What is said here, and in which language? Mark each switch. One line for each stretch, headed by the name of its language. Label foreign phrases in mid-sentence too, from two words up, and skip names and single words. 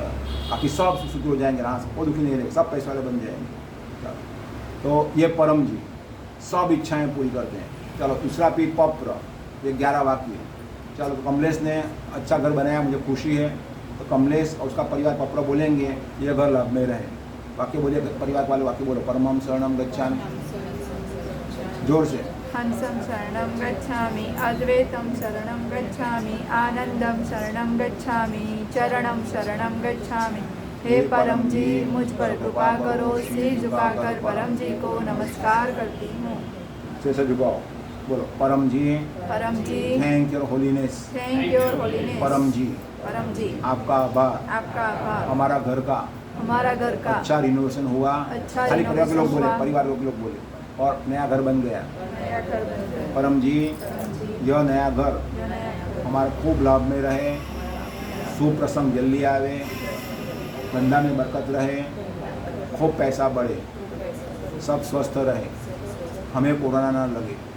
Hindi: बाकी सब सुखी हो जाएंगे, राह से कोई दुखी नहीं रहेगा, सब पैसे वाले बन जाएंगे। तो ये परम जी सब इच्छाएं पूरी करते हैं। चलो दूसरा P पप्र, ये 11 वाक्य। चलो तो कमलेश ने अच्छा घर बनाया, मुझे खुशी है। तो कमलेश और उसका परिवार पप्र बोलेंगे, ये घर लाभ में रहे। वाक्य बोलिए, परिवार वाले वाक्य बोलो।
Sanskrit: परमं शरणं गच्छामि,
Hindi: जोर से।
Sanskrit: हंसं शरणं गच्छामि, अद्वैतं शरणं गच्छामि, आनंदं शरणं गच्छामि, चरणं शरणं गच्छामि।
Hindi: हे परम जी मुझ पर कृपा करो। सिर झुकाकर परम जी को नमस्कार करती हूँ। से झुकाओ, बोलो परम जी, परम जी
English: thank your holiness, thank your holiness.
Hindi: परम जी परम जी आपका आभार, आपका आभार। हमारा घर का हमारा घर का अच्छा रिनोवेशन हुआ। अच्छा खाली परिवार के लोग रिनोवेशन बोले, हुआ। परिवार के लोग बोले, और नया घर बन गया। नया घर बन गया। परम जी यह नया घर जो नया घर हमारे खूब लाभ में रहे, सुप्रसंग जल्दी आवे, धंधा में बरकत रहे, खूब पैसा बढ़े, सब स्वस्थ रहे, हमें कोरोना ना लगे।